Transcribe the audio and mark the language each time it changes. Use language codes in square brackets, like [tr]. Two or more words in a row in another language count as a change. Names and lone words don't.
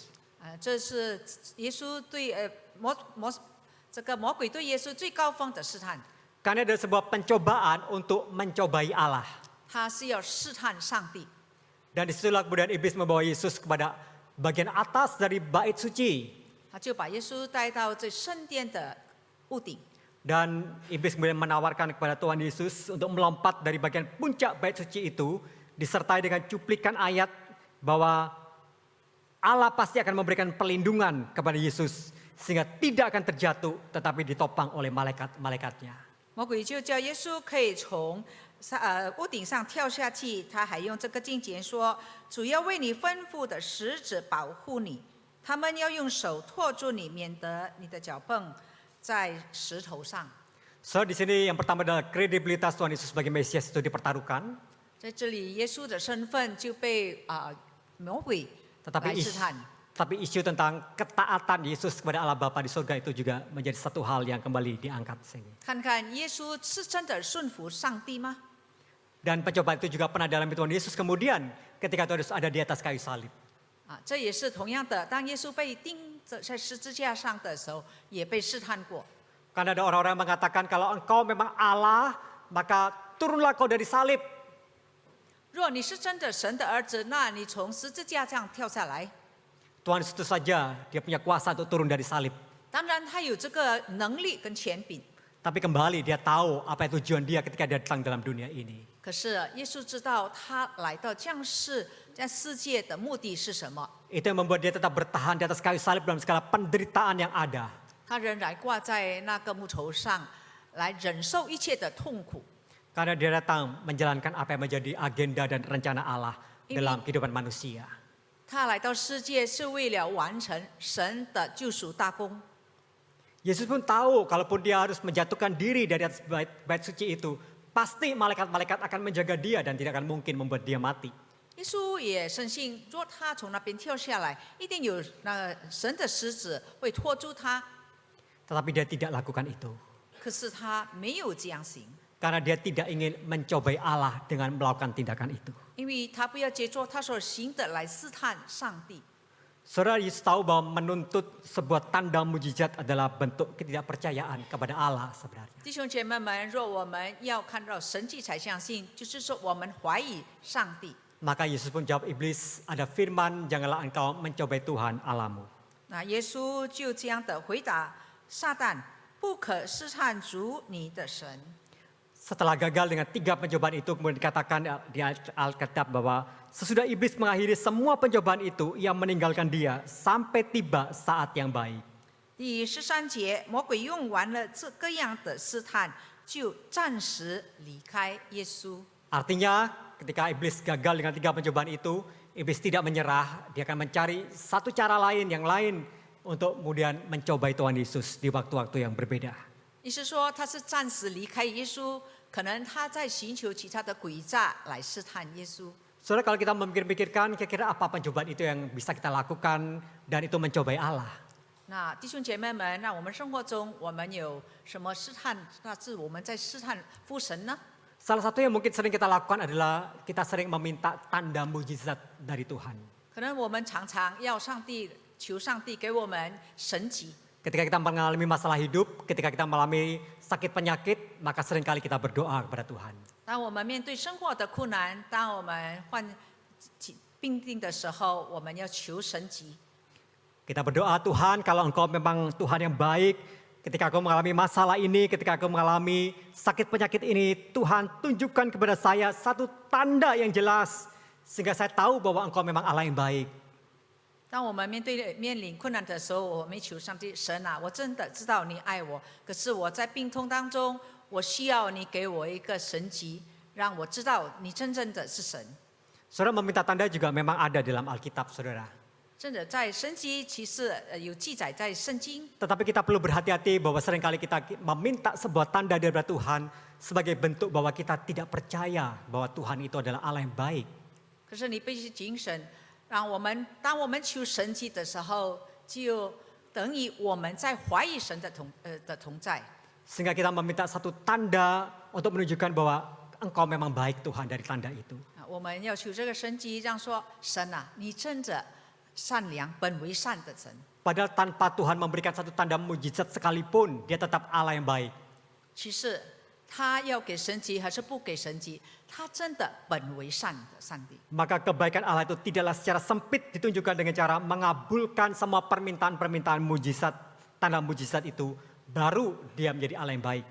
[zh] 这是耶稣对魔鬼对耶稣最高峰的试探， [id] Karena ada sebuah pencobaan untuk mencobai Allah. [zh] 他是要试探上帝。 [id] Dan disitulah kemudian iblis membawa Yesus kepada bagian atas dari bait suci. [zh] 他就把耶稣带到这圣殿的屋顶， [id] Dan iblis kemudian menawarkan kepada Tuhan Yesus untuk melompat dari bagian puncak bait suci itu, disertai dengan cuplikan ayat bahwa Allah pasti akan memberikan perlindungan kepada Yesus sehingga tidak akan terjatuh tetapi ditopang oleh malaikat-malaikatnya. [zh] 魔鬼就叫耶稣可以从屋顶上跳下去。他还用这个经节说：“主要为你吩咐的使者保护你，他们要用手托住你，免得你的脚蹦在石头上。” [id] So di sini yang pertama adalah kredibilitas Tuhan Yesus sebagai Mesias itu dipertaruhkan. [zh] 在这里，耶稣的身份就被魔鬼 [id] Tetapi [zh] 来试探。 [id] tapi isu tentang ketaatan Yesus kepada Allah Bapa di surga itu juga menjadi satu hal yang kembali diangkat sini. [zh] 看看耶稣是真的顺服上帝吗？ [id] Dan pencobaan itu juga pernah dalam Tuhan Yesus kemudian ketika Tuhan Yesus ada di atas kayu salib. [zh] 这也是同样的，当耶稣被钉在十字架上的时候，也被试探过。 [id] Karena ada orang-orang yang mengatakan kalau engkau memang Allah, maka turunlah kau dari salib. [zh] 若你是真的神的儿子，那你从十字架上跳下来。 [id] Tuhan Yesus itu saja dia punya kuasa untuk turun dari salib. [zh] 当然，他有这个能力跟权柄。 [id] Tapi kembali dia tahu apa tujuan dia ketika dia datang dalam dunia ini. [zh] 可是耶稣知道他来到降世在世界的目的是什么， [id] Itu yang membuat dia tetap bertahan di atas kayu salib dalam segala penderitaan yang ada. [zh] 他仍然挂在那个木头上，来忍受一切的痛苦。 [id] Karena dia datang menjalankan apa yang menjadi agenda dan rencana Allah dalam kehidupan manusia. [zh] 他来到世界是为了完成神的救赎大功。 [id] Yesus pun tahu kalaupun dia harus menjatuhkan diri dari atas bait suci itu, pasti malaikat-malaikat akan menjaga dia dan tidak akan mungkin membuat dia mati. [zh] 耶稣也深信，若他从那边跳下来，一定有那神的使者会拖住他。 [id] Tetapi dia tidak lakukan itu. [zh] 可是他没有这样行， [id] Karena dia tidak ingin mencobai Allah dengan melakukan tindakan itu. [zh] 因为他不要借助他所行的来试探上帝。 [id] Saudara Yesus tahu bahwa menuntut sebuah tanda mujizat adalah bentuk ketidakpercayaan kepada Allah sebenarnya. [zh] 弟兄姐妹们，若我们要看到神迹才相信，就是说我们怀疑上帝。 [id] Maka Yesus pun jawab iblis, ada firman, janganlah engkau mencobai Tuhan Allahmu. [zh] 那耶稣就这样的回答撒旦：不可试探主你的神。 [id] Setelah gagal dengan 3 pencobaan itu, kemudian dikatakan di Alkitab bahwa sesudah iblis mengakhiri semua pencobaan itu, ia meninggalkan dia sampai tiba saat yang baik. [zh] 第13节，魔鬼用完了这个样的试探，就暂时离开耶稣。 [id] Artinya ketika iblis gagal dengan 3 pencobaan itu, iblis tidak menyerah, dia akan mencari satu cara lain yang lain untuk kemudian mencobai Tuhan Yesus di waktu-waktu yang berbeda. [zh] 意思说他是暂时离开耶稣，可能他在寻求其他的诡诈来试探耶稣。 [id] Saudara, kalau kita memikir-pikirkan kira-kira apa pencobaan itu yang bisa kita lakukan dan itu mencobai Allah. [zh] 那弟兄姐妹们，那我们生活中我们有什么试探？那是我们在试探父神呢？ [id] Salah satu yang mungkin sering kita lakukan adalah kita sering meminta tanda mujizat dari Tuhan. [zh] 可能我们常常要求上帝给我们神迹。 [id] Ketika kita mengalami masalah hidup, ketika kita mengalami sakit penyakit, maka seringkali kita berdoa kepada Tuhan. [zh] 当我们面对生活的困难，当我们患病病的时候，我们要求神迹。 [id] Kita berdoa, Tuhan kalau engkau memang Tuhan yang baik, Ketika aku mengalami masalah ini, ketika aku mengalami sakit penyakit ini, Tuhan tunjukkan kepada saya satu tanda yang jelas. Sehingga saya tahu bahwa Engkau memang Allah yang baik. [zh] 当我们面临困难的时候，我们求上帝，神啊，我真的知道你爱我，可是我在病痛当中，我需要你给我一个神迹，让我知道你真正的是神。 [id] Saudara meminta tanda juga memang ada dalam Alkitab, saudara. [zh] 真的在神迹其实有记载在圣经， [id] Tetapi kita perlu berhati-hati bahwa seringkali kita meminta sebuah tanda daripada Tuhan sebagai bentuk bahwa kita tidak percaya bahwa Tuhan itu adalah Allah yang baik. [zh] 可是你必须谨慎，当我们求神迹的时候，就等于我们在怀疑神的同在。 [id] Sehingga kita meminta satu tanda untuk menunjukkan bahwa Engkau memang baik Tuhan dari tanda itu. [zh] 我们要求这个神迹，让说神啊，你真的善良，本为善的神。 [id] Padahal tanpa Tuhan memberikan satu tanda mujizat sekalipun, dia tetap Allah yang baik. [zh] 其实他要给神迹还是不给神迹，他真的本为善的上帝。 [id] Maka kebaikan Allah itu tidaklah secara sempit ditunjukkan dengan cara mengabulkan semua permintaan-permintaan mujizat, tanda mujizat itu, baru dia menjadi Allah yang baik.